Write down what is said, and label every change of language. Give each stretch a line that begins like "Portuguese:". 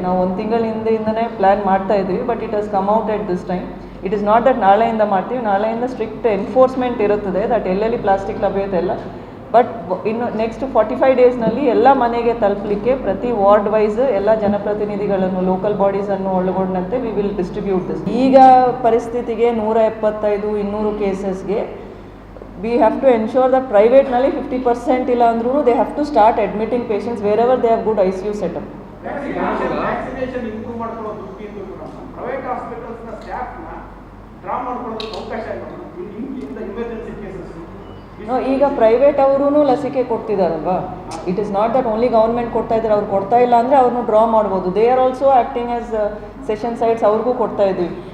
Kannada: ನಾವು 1 ತಿಂಗಳ ಹಿಂದೆಯಿಂದನೇ ಪ್ಲ್ಯಾನ್ ಮಾಡ್ತಾ ಇದ್ವಿ,
English: But it has come out at this time. It is not that
Kannada: ನಾಳೆಯಿಂದ ಮಾಡ್ತೀವಿ, ನಾಳೆಯಿಂದ ಸ್ಟ್ರಿಕ್ಟ್ ಎನ್ಫೋರ್ಸ್ಮೆಂಟ್ ಇರುತ್ತದೆ ದಟ್ ಎಲ್ಲೆಲ್ಲಿ ಪ್ಲಾಸ್ಟಿಕ್ ಲಭ್ಯತೆ ಇಲ್ಲ. ಬಟ್ ಇನ್ನು ನೆಕ್ಸ್ಟ್ 45 ಡೇಸ್ನಲ್ಲಿ ಎಲ್ಲ ಮನೆಗೆ ತಲುಪಲಿಕ್ಕೆ ಪ್ರತಿ ವಾರ್ಡ್ ವೈಸ್ ಎಲ್ಲ ಜನಪ್ರತಿನಿಧಿಗಳನ್ನು, ಲೋಕಲ್ ಬಾಡೀಸನ್ನು ಒಳಗೊಂಡಂತೆ
English: We will distribute this.
Kannada: ಈಗ ಪರಿಸ್ಥಿತಿಗೆ 175-200 ಕೇಸಸ್ಗೆ
English: we have to ensure that
Kannada: ಪ್ರೈವೇಟ್ನಲ್ಲಿ 50% ಇಲ್ಲ ಅಂದ್ರೂ
English: they have to start admitting patients wherever they have good ICU setup.
Kannada: Vaccination improve ಮಾಡ್ಕೊಳ್ಳೋ ದೃಷ್ಟಿಯಿಂದ ಪ್ರೈವೇಟ್ ಹಾಸ್ಪಿಟಲ್ಸ್ನ ಸ್ಟಾಫ್ನ ಡ್ರಾ ಮಾಡ್ಕೊಳ್ಳೋದು ಅವಕಾಶ ಇಲ್ಲ ಎಮರ್ಜೆನ್ಸಿ ಕೇಸಸ್. ಈಗ ಪ್ರೈವೇಟ್ ಅವರೂ ಲಸಿಕೆ ಕೊಡ್ತಿದ್ದಾರಲ್ವಾ.
English: it is not that only government
Kannada: ಕೊಡ್ತಾ ಇದ್ದಾರೆ. ಅವ್ರು ಕೊಡ್ತಾ ಇಲ್ಲ ಅಂದರೆ ಅವ್ರನ್ನೂ ಡ್ರಾ ಮಾಡ್ಬೋದು.
English: they are also acting as session sites,
Kannada: ಅವ್ರಿಗೂ ಕೊಡ್ತಾ ಇದ್ದೀವಿ.